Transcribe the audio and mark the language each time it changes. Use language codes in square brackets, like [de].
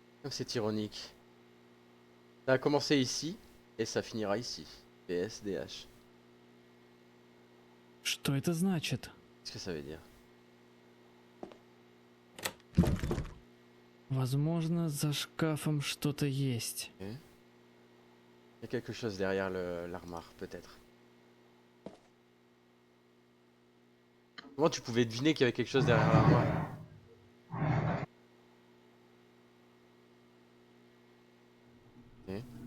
[fr] C'est ironique. Ça a commencé ici et ça finira ici. PSDH. [ru] Что это значит? [fr] Qu'est-ce que ça veut dire? [ru] Возможно, за шкафом что-то есть. [en] Okay. [fr] Il y a quelque chose derrière l'armoire, peut-être. Comment tu pouvais deviner qu'il y avait quelque chose derrière l'armoire? [en] Okay.